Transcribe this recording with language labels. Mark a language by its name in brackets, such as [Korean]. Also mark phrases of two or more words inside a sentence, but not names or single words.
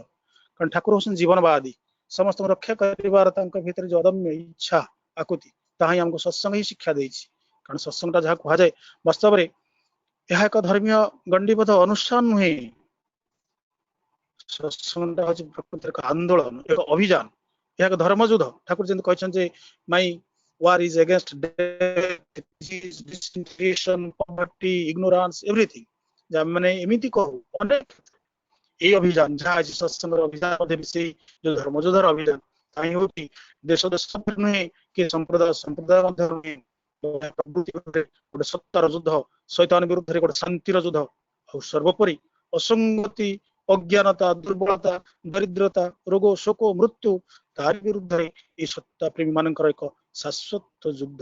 [Odia] କାରଣ ଠାକୁର ହଉଛନ୍ତି ଜୀବନବାଦୀ, ସମସ୍ତଙ୍କୁ ରକ୍ଷା କରିବାର ତାଙ୍କ ଭିତରେ ଯୋଉ ଅଦମ୍ୟ ଇଚ୍ଛା ଆକୁତି, ତାହା ହିଁ ଆମକୁ ସତ୍ସଙ୍ଗ ହିଁ ଶିକ୍ଷା ଦେଇଛି। କାରଣ ସତ୍ସଙ୍ଗଟା ଯାହା କୁହାଯାଏ ବାସ୍ତବରେ ଏହା ଏକ ଧର୍ମୀୟ ଗଣ୍ଡିବଦ୍ଧ ଅନୁଷ୍ଠାନ ନୁହେଁ। ସତ୍ସଙ୍ଗଟା ହଉଛି ପ୍ରକୃତରେ ଏକ ଆନ୍ଦୋଳନ, ଏକ ଅଭିଯାନ, ଏହା ଏକ ଧର୍ମଯୁଦ୍ଧ। ଠାକୁର ଯେମିତି କହିଛନ୍ତି ଯେ ମାଇ [English] war is against death, disease, disintegration, poverty, ignorance, everything। [Odia] ଯେ ଆମେ ଏମିତି କହୁ ଅନେକ ଏଇ ଅଭିଯାନ ଯାହା ଅଛି ସତ୍ସଙ୍ଗର ଅଭିଯାନ ମଧ୍ୟ ସେଇ ଯୋଉ ଧର୍ମଯୁଦ୍ଧର ଅଭିଯାନ, ତାହା ହିଁ ହଉଛି ଦେଶ ଦେଶ ନୁହେଁ କି ସମ୍ପ୍ରଦାୟ ସମ୍ପ୍ରଦାୟ ମଧ୍ୟ ନୁହେଁ, ଗୋଟେ ସତ୍ତାର ଯୁଦ୍ଧ, ଶୈତାନ ବିରୁଦ୍ଧରେ ଗୋଟେ ଶାନ୍ତିର ଯୁଦ୍ଧ, ଆଉ ସର୍ବୋପରି ଅସଙ୍ଗତି, ଅଜ୍ଞାନତା, ଦୁର୍ବଳତା, ଦରିଦ୍ରତା, ରୋଗ ଶୋକ ମୃତ୍ୟୁ ତାରି ବିରୁଦ୍ଧରେ ଏହି ସତ୍ତା ପ୍ରେମୀ ମାନଙ୍କର ଏକ ଶାଶ୍ୱତ ଯୁଦ୍ଧ।